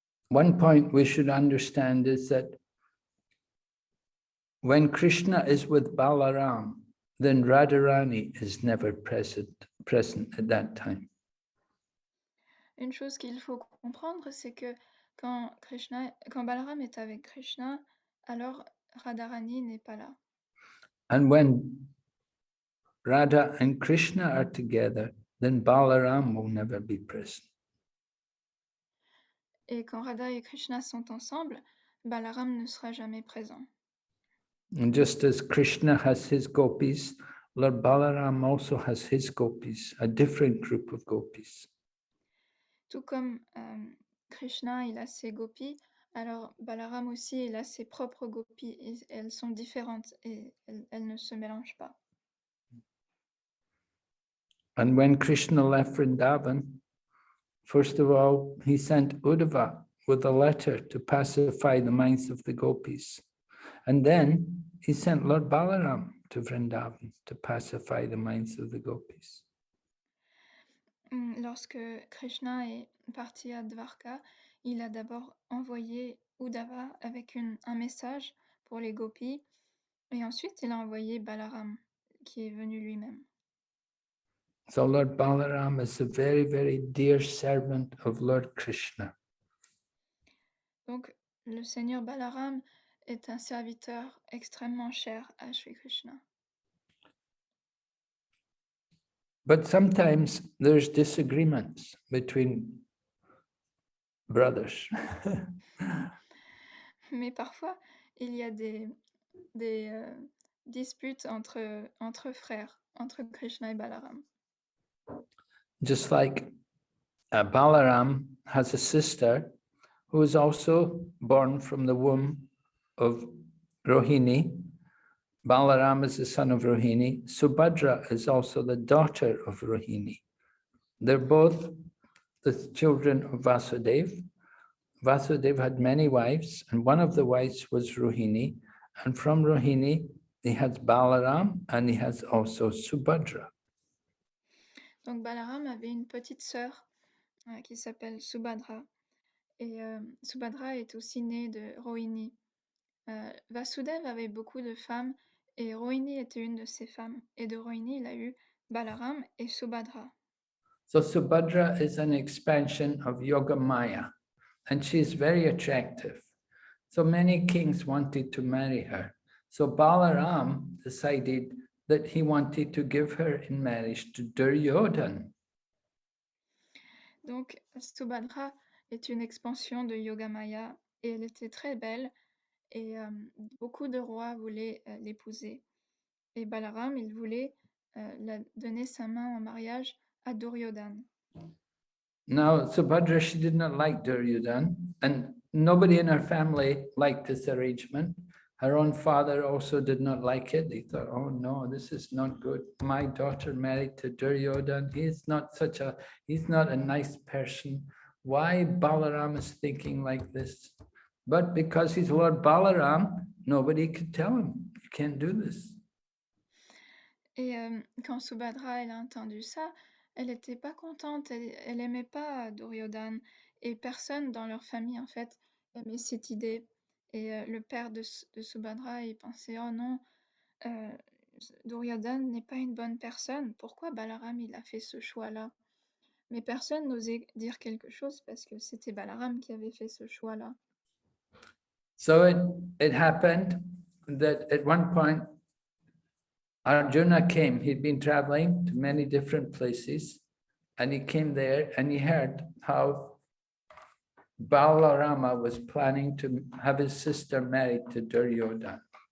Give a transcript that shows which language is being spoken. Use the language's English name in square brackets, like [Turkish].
[English] One point we should understand is that when Krishna is with Balaram, then Radharani is never present at that time. [French] Une chose qu'il faut comprendre, c'est que quand Balaram est avec Krishna, alors Radharani n'est pas là. [English] And when Radha and Krishna are together, then Balaram will never be present. [French] Et quand Radha et Krishna sont ensemble, Balaram ne sera jamais présent. [English] And just as Krishna has his gopis, Lord Balaram also has his gopis, a different group of gopis. [French] Tout comme Krishna, il a ses gopis, alors Balaram aussi, il a ses propres gopis. Et elles sont différentes et elles ne se mélangent pas. [English] And when Krishna left Vrindavan, first of all, he sent Uddhava with a letter to pacify the minds of the gopis. And then he sent Lord Balaram to Vrindavan to pacify the minds of the gopis. [French] Lorsque Krishna est parti à Dwarka, il a d'abord envoyé Uddhava avec un message pour les gopis, et ensuite il a envoyé Balaram, qui est venu lui-même. [English] So Lord Balaram is a very, very dear servant of Lord Krishna. [French] Donc, le Seigneur Balaram est un serviteur extrêmement cher à Shri Krishna. [English] But sometimes there's disagreements between brothers. [French] Mais parfois, il y a des disputes entre frères, entre Krishna et Balaram. [English] Just like Balaram has a sister who is also born from the womb of Rohini. Balaram is the son of Rohini. Subhadra is also the daughter of Rohini. They're both the children of Vasudeva. Vasudeva had many wives, and one of the wives was Rohini. And from Rohini, he has Balaram, and he has also Subhadra. [French] Donc Balaram avait une petite sœur qui s'appelle Subhadra. Et Subhadra est aussi née de Rohini. Vasudeva avait beaucoup de femmes, et Rohini était une de ces femmes. Et de Rohini, il a eu Balaram et Subhadra. [English] So Subhadra is an expansion of Yoga Maya, and she's very attractive. So many kings wanted to marry her. So Balaram decided that he wanted to give her in marriage to Duryodhana. [French] Donc Subhadra est une expansion de Yogamaya, et elle était très belle, et beaucoup de rois voulaient l'épouser. Et Balaram, il voulait donner sa main en mariage à Duryodhana. [English] Now, Subhadra, she did not like Duryodhana, and nobody in her family liked this arrangement. Her own father also did not like it. He thought, oh no, this is not good. My daughter married to Duryodhana. He's not a nice person. Why Balaram is thinking like this? But because he's Lord Balaram, nobody could tell him, you can't do this. [French] Et quand Subhadra elle a entendu ça, elle n'était pas contente, elle aimait pas Duryodhana, et personne dans leur famille en fait aimait cette idée. Et le père de Subhadra, il pensait, oh non, Duryodhana n'est pas une bonne personne, pourquoi Balaram il a fait ce choix-là? Mais personne n'osait dire quelque chose parce que c'était Balaram qui avait fait ce choix-là. [English] So it happened that at one point Arjuna came. He'd been traveling to many different places, and he came there and he heard how Balarama was planning to have his sister married to Duryodhana.